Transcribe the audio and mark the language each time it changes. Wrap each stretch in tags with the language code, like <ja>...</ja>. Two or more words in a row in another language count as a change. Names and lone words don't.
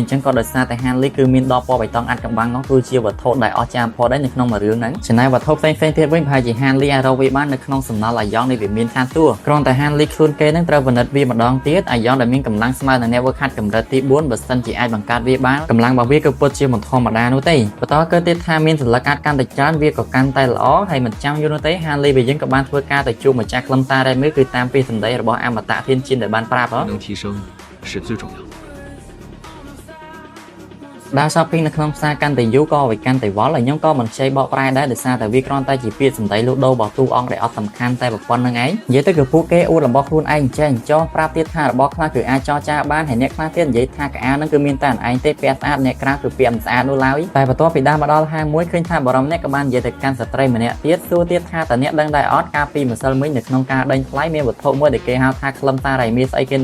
<km>ញ្ចឹងក៏ដោយសារតែ Han Lee គឺមានដបពណ៌បៃតងអាត់កំបាំងនោះគឺជាវត្ថុដែលអស្ចារ្យបំផុតដែរនៅក្នុងមួយរឿងហ្នឹងចំណែកវត្ថុផ្សេងៗទៀតវិញប្រហែលជា Han Lee អាចរកវាបាននៅក្នុងសំណល់អាយ៉ងនេះវាមានខានតួគ្រាន់តែ Han Lee ខ្លួនគេនឹងត្រូវពិនិត្យវាម្ដងទៀតអាយ៉ងដែលមានកម្លាំងស្មើនឹងអ្នកវឹកហាត់កម្រិតទី4បើសិនជាអាចបង្កើតវាបានកម្លាំងរបស់វាគឺពិតជាមិនធម្មតានោះទេបន្តគឺទៀតថាមានសន្លឹកអាចកាន់តែច្រើនវាក៏កាន់តែល្អហើយមិនចាំយូរនោះទេ Han Lee យើងក៏បានធ្វើការទៅជួបម្ចាស់ខ្លឹមសារដែរមើលគឺតាមពីសម្ដីរបស់អមតៈធានចិនដែលបានប្រាប់</km> <zh>能提升是最重要的。</zh> <km>ដើរ shopping នៅក្នុងផ្សារកាន់តែយូរក៏វាកាន់តែវល់ហើយខ្ញុំក៏មិនខ្ចីបកប្រែដែរដោយសារតែវាគ្រាន់តែជាពាក្យសម្ដីលក់ដូររបស់ទូអង្គដែលអត់សំខាន់តែប៉ុណ្្នឹងឯងនិយាយទៅគឺពួកគេអួតរបស់ខ្លួនឯងចេះចោះប្រាប់ទៀតថារបស់ខ្លះគឺអាចចរចាបានហើយអ្នកខ្លះទៀតនិយាយថាកៅអៅហ្នឹងគឺមានតែឯងទេពាក់ស្អាតអ្នកក្រៅគឺពាក់មិនស្អាតនោះឡើយតែបន្ទាប់ពីដើរមកដល់ហាងមួយឃើញថាបរិមអ្នកក៏បាននិយាយទៅកាន់ស្ត្រីម្នាក់ទៀតសួរទៀតថាតើអ្នកដឹងដែរអត់កាលពីម្សិលមិញនៅក្នុងការដេញថ្លៃមានវត្ថុមួយដែលគេហៅថាខ្លឹមសាររ៉ៃមីស្អីគេ</km>